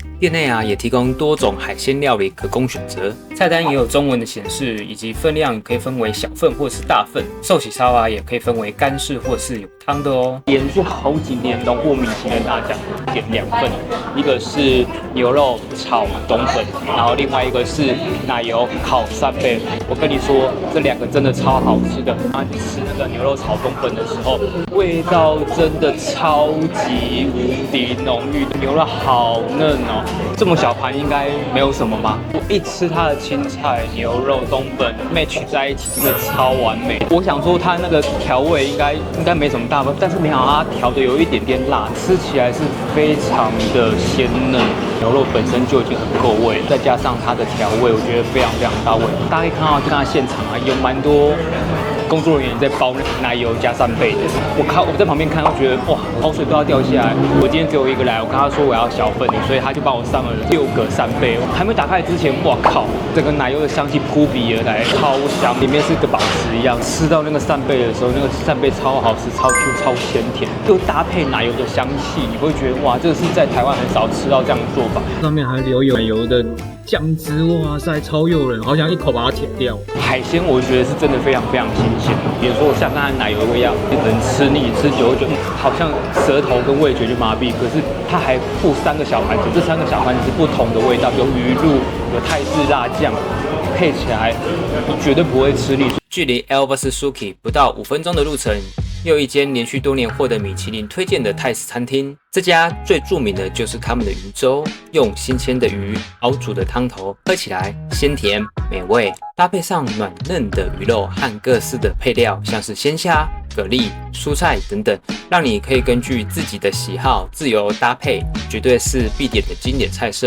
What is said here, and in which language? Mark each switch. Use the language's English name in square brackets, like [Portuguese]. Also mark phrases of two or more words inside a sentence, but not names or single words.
[Chinese] 店內也提供多種海鮮料理可供選擇，菜單也有中文的顯示，以及分量可以分為小份或是大份。壽喜燒也可以分為乾式或是有湯的哦。連續好幾年榮獲米其林大獎，點2份，一個是牛肉炒冬粉，然後另外一個是奶油烤扇貝。我跟你說，這2個真的超好吃的。吃那個牛肉炒冬粉的時候，味道真的超級無敵濃郁，牛肉好嫩哦。這麼小盤應該沒有什麼吧？我一吃它的青菜、牛肉、冬粉 match 在一起，真的超完美。我想說它那個調味應該沒什麼大分，但是沒想到它調的有一點點辣，吃起來是非常的鮮嫩。牛肉本身就已经很夠味，再加上它的調味，我覺得非常非常到位。大家可以看到，就看它現場有蠻多工作人員在包奶油加扇貝的。我在旁邊看，我覺得哇，口水都要掉下來。我今天只有一個來，我跟他說我要小份的，所以他就幫我上了6個扇貝。還沒打開之前，哇靠，整個奶油的香氣撲鼻而來，超香，裡面是個寶石一樣。吃到那個扇貝的時候，那个扇貝超好吃，超 Q， 超鮮甜，又搭配奶油的香氣，你會覺得哇，這個是在台灣很少吃到這樣的做法。上面還留有奶油的醬汁，哇塞，超誘人，好想一口把它舔掉。海鮮我覺得是真的非常非常新鮮，比如說像剛才奶油的味道，可能吃膩吃久就好像舌頭跟味覺就麻痹，可是它還附3個小盤子，這3個小盤子不同的味道，有魚露，有泰式辣醬，配起來你絕對不會吃膩。距離 Elvis Suki 不到5分鐘的路程，又一間連續多年獲得米其林推薦的泰式餐廳。這家最著名的就是他們的魚粥，用新鮮的魚熬煮的湯頭，喝起來鮮甜美味，搭配上軟嫩的魚肉和各式的配料，像是鮮蝦、蛤蜊、蔬菜等等，讓你可以根據自己的喜好自由搭配，絕對是必點的經典菜色。